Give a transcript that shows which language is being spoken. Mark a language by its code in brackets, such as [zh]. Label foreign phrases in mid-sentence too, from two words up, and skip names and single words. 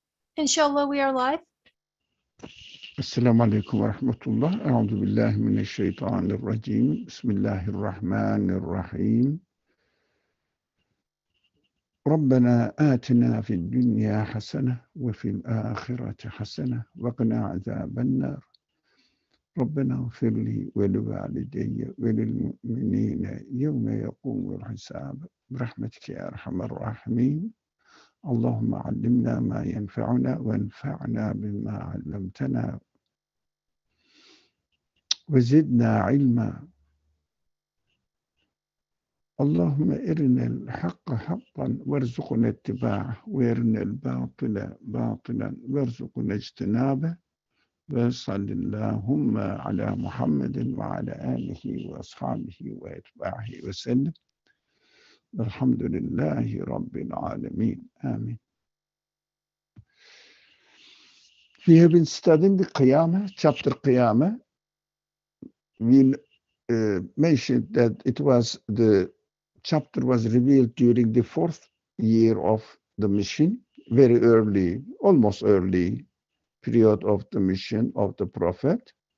[en] Inshallah, we are live. [ar] السلام عليكم ورحمة الله. أعوذ بالله من الشيطان الرجيم. بسم الله الرحمن الرحيم. ربنا آتنا في الدنيا حسنة وفي الآخرة حسنة وقنا عذاب النار. ربنا اغفر لي ولوالدي وللمؤمنين يوم يقوم الحساب. برحمتك يا أرحم الراحمين. اللهم علمنا ما ينفعنا وانفعنا بما علمتنا وزدنا علما. اللهم أرنا الحق حقا وارزقنا اتباعه وأرنا الباطل باطلا وارزقنا اجتنابه وصل اللهم على محمد وعلى آله وأصحابه وأتباعه وسلم الحمد لله رب العالمين آمين. [en] We have been studying the Qiyamah, chapter Qiyamah. We mentioned that it was the chapter was revealed during the 4th year of the mission, very early, almost early period of the mission of the Prophet.